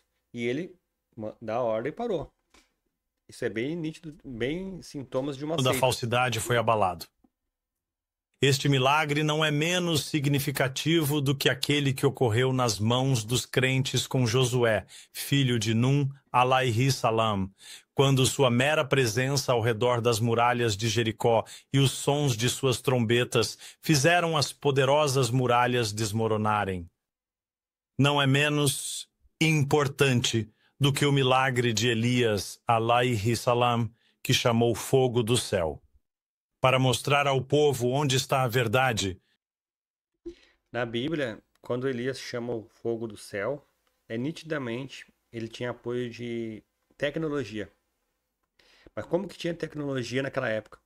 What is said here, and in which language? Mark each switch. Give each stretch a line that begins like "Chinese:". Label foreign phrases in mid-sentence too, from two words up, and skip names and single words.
Portuguese: E ele dá a ordem e parou. Isso é bem nítido, bem sintomas de uma seita. Da falsidade foi abalado. Este milagre não é menos significativo do que aquele que ocorreu nas mãos dos crentes com Josué, filho de Nun,
Arabic: عليه السلام,
Portuguese: quando sua mera presença ao redor das muralhas de Jericó e os sons de suas trombetas fizeram as poderosas muralhas desmoronarem. Não é menos importante do que o milagre de Elias,
Arabic: عليه السلام,
Portuguese: que chamou fogo do céu, para mostrar ao povo onde está a verdade. Na Bíblia, quando Elias chama o fogo do céu, nitidamente ele tinha apoio de tecnologia. Mas como que tinha tecnologia naquela época?